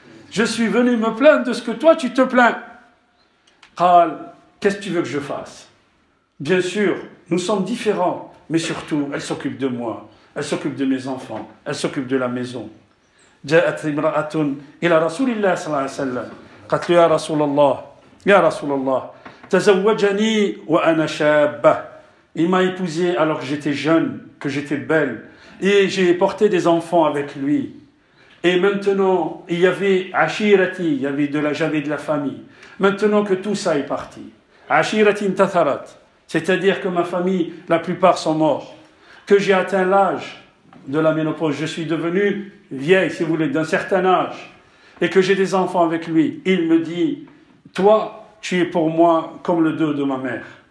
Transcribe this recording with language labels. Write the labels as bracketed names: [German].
[French] Je suis venu me plaindre de ce que toi tu te plains. Qu'est-ce que tu veux que je fasse? Bien sûr, nous sommes différents, mais surtout, elle s'occupe de moi, elle s'occupe de mes enfants, elle s'occupe de la maison. [Arabic] جاءت امرأة إلى رسول الله صلى الله عليه وسلم قالت له يا رسول الله تزوجني وأنا شابة. [French] Il m'a épousé alors que j'étais jeune, que j'étais belle, et j'ai porté des enfants avec lui. Et maintenant, il y avait ashirati, j'avais de la famille. Maintenant que tout ça est parti, [Arabic] ashirati intatharat. [French] C'est-à-dire que ma famille, la plupart sont morts, que j'ai atteint l'âge de la ménopause, je suis devenu vieille, si vous voulez, d'un certain âge, et que j'ai des enfants avec lui. Il me dit, toi, tu es pour moi comme le dos de ma mère.